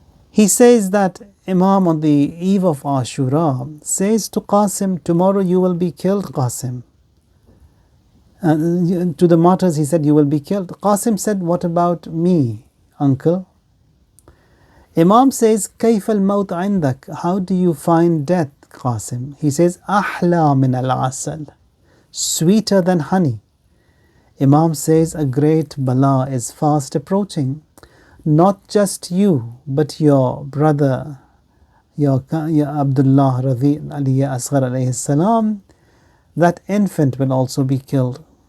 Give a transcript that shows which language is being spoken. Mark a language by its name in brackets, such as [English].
[English] He says that Imam on the eve of Ashura says to Qasim, tomorrow you will be killed, Qasim. To the martyrs he said, you will be killed. Qasim said, what about me, uncle? Imam says, [Arabic] كيف الموت عندك? [English] How do you find death, Qasim? He says, [Arabic] أحلى من العسل, [English] sweeter than honey. Imam says, a great bala is fast approaching. Not just you, but your brother, your Abdullah Radhi Ali Asghar alayhi salam, that infant will also be killed.